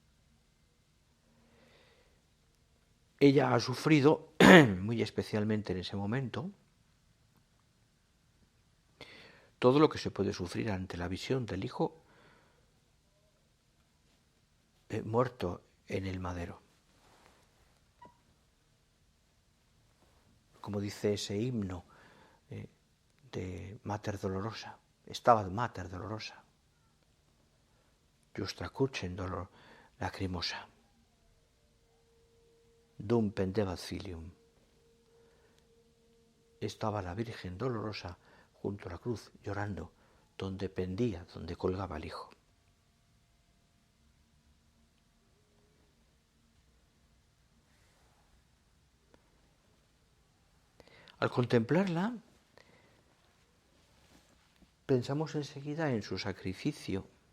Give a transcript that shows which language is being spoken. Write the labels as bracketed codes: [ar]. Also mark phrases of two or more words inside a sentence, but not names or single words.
[es] Ella ha sufrido, muy especialmente en ese momento, todo lo que se puede sufrir ante la visión del Hijo muerto en el madero. Como dice ese himno de Mater Dolorosa, [la] Stabat Mater Dolorosa, Justra crucem dolor lacrimosa, dum pendebat filium. [es] Estaba la Virgen Dolorosa junto a la cruz, llorando, donde pendía, donde colgaba el Hijo. Al contemplarla, pensamos enseguida en su sacrificio.